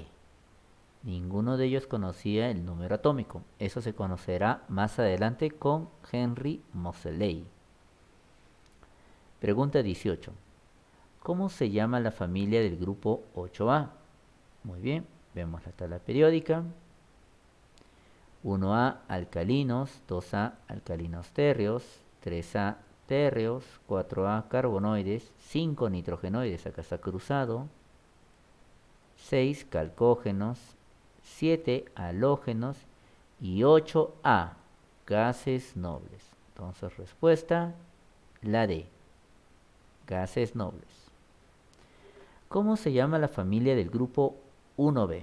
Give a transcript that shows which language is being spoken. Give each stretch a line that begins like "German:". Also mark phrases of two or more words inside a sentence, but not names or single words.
Spanish: Ninguno de ellos conocía el número atómico. Eso se conocerá más adelante con Henry Moseley. Pregunta 18. ¿Cómo se llama la familia del grupo 8A? Muy bien, vemos la tabla periódica. 1A alcalinos, 2A alcalinos térreos, 3A térreos, 4A carbonoides, 5 nitrogenoides, acá está cruzado, 6 calcógenos, 7 halógenos y 8A gases nobles. Entonces, respuesta, la D, gases nobles. ¿Cómo se llama la familia del grupo 1B?